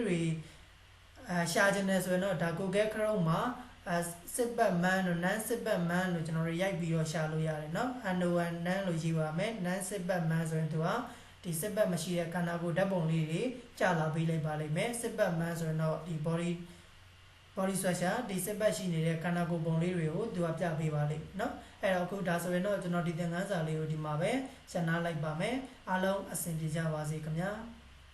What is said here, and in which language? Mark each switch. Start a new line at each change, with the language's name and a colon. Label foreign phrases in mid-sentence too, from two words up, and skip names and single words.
Burmese: တွေရှာခြင်းနဲ့ဆိုရင်တော့ဒါ Google Chrome မှာ
English: Six-Pack man
Burmese: တို့
English: non Six-Pack man
Burmese: လို့ကျွန်တော်တို့ရိုက်ပြီးတော့ရှာလို့ရတယ်เนาะ
English: Unknown non
Burmese: လို့ရေးပါမယ်
English: non Six-Pack man
Burmese: ဆိုရင်သူကဒီ Six-Pack မရှိတဲ့ခန္ဓာကိုယ်ဓာတ်ပုံလေးတွေကြာလာပေးလိုက်ပါလိမ့်မယ်
English: Six-Pack man
Burmese: ဆိုရင်တော့ဒီ
English: body structure
Burmese: ဒီ Six-Pack ရှိနေတဲ့ခန္ဓာကိုယ်ပုံလေးတွေကိုသူကပြပေးပါလိမ့်เนาะအဲ့တော့အခုဒါဆိုရင်တော့ကျွန်တော်ဒီသင်ခန်းစာလေးကိုဒီမှာပဲရှင်းနာလိုက်ပါမယ်အားလုံးအဆင်ပြေကြပါစေခင်ဗျာ